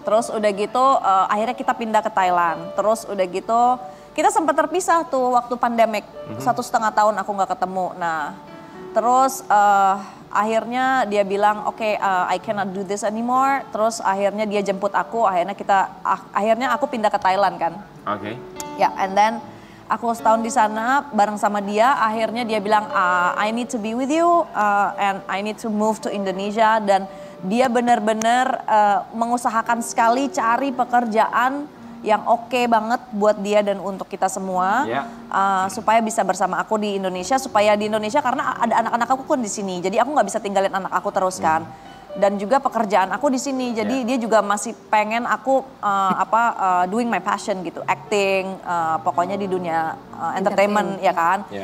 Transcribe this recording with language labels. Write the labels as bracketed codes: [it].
[id] Terus udah gitu akhirnya kita pindah ke Thailand. Terus udah gitu kita sempat terpisah tuh waktu pandemik. 1,5 tahun aku nggak ketemu. Nah terus akhirnya dia bilang oke, [en] I cannot do this anymore. [id] Terus akhirnya dia jemput aku. Akhirnya aku pindah ke Thailand kan. Oke. Ya, [en] and then [id] aku setahun di sana bareng sama dia. Akhirnya dia bilang, [en] I need to be with you and I need to move to Indonesia. [id] Dan dia benar-benar mengusahakan sekali cari pekerjaan yang oke banget buat dia dan untuk kita semua. Supaya bisa bersama aku di Indonesia. Supaya di Indonesia karena ada anak-anak aku kan di sini. Jadi aku nggak bisa tinggalin anak aku terus kan. Dan juga pekerjaan aku di sini, jadi dia juga masih pengen aku [en] doing my passion [id] gitu, acting, pokoknya di dunia entertainment ya kan.